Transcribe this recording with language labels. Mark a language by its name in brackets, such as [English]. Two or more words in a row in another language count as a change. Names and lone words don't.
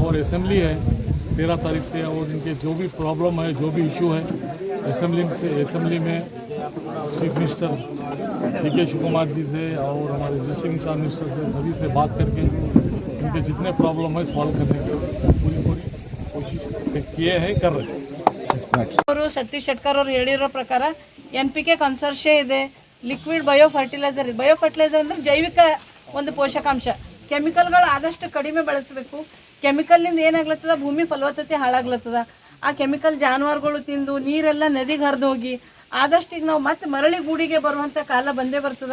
[Hindi] और असेंबली है 13 तारीख से, और इनके जो भी प्रॉब्लम है, जो भी इशू है, असेंबली में [English] chief minister [Hindi] DK शिव कुमार जी से और हमारे [English] district incharge minister [Hindi] से सभी से बात करके इनके जितने प्रॉब्लम है सॉल्व करने की पूरी कोशिश किए हैं, कर रहे हैं। [Kannada] ಸತೀಶ್ ಶೆಟ್ಕರ್ ಅವರು ಹೇಳಿರೋ ಪ್ರಕಾರ [English] NPK consortia [Kannada] ಇದೆ, [English] liquid bio fertilizer [Kannada] ಇದೆ. [English] bio fertilizer [Kannada] ಅಂದರೆ ಜೈವಿಕ ಒಂದು ಪೋಷಕಾಂಶ. ಕೆಮಿಕಲ್ಗಳು ಆದಷ್ಟು ಕಡಿಮೆ ಬಳಸಬೇಕು. ಕೆಮಿಕಲ್ನಿಂದ ಏನಾಗ್ಲತ್ತದ, ಭೂಮಿ ಫಲವತ್ತತೆ ಹಾಳಾಗ್ಲತ್ತದ. ಆ ಕೆಮಿಕಲ್ ಜಾನುವಾರುಗಳು ತಿಂದು ನೀರೆಲ್ಲ ನದಿಗೆ ಹರಿದು ಹೋಗಿ ಆದಷ್ಟು ಈಗ ನಾವು ಮತ್ತೆ ಮರಳಿ ಗೂಡಿಗೆ ಬರುವಂಥ ಕಾಲ ಬಂದೇ ಬರ್ತದೆ.